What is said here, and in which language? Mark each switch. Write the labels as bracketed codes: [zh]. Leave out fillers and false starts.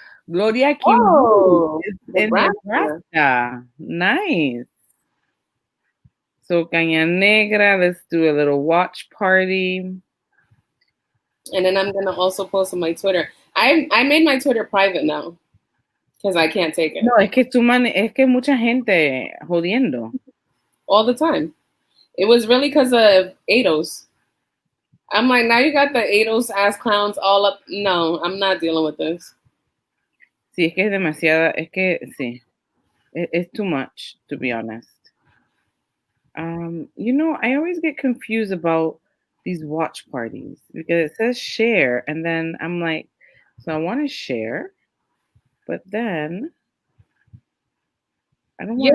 [en] Gloria Kim is in Nebraska. Nice. So Caña Negra, let's do a little watch party. And then I'm gonna also post on my Twitter. I made my Twitter private now because I can't take it. [es] No, es que mucha gente jodiendo. [en] All the time. It was really because of ADOS. I'm like, now you got the ADOS ass clowns all up. No, I'm not dealing with this. [es] Sí, es que es demasiada, es que sí. [en] It's too much, to be honest. I always get confused about these watch parties because it says share, and then I'm like, so I want to share, but then I don't want.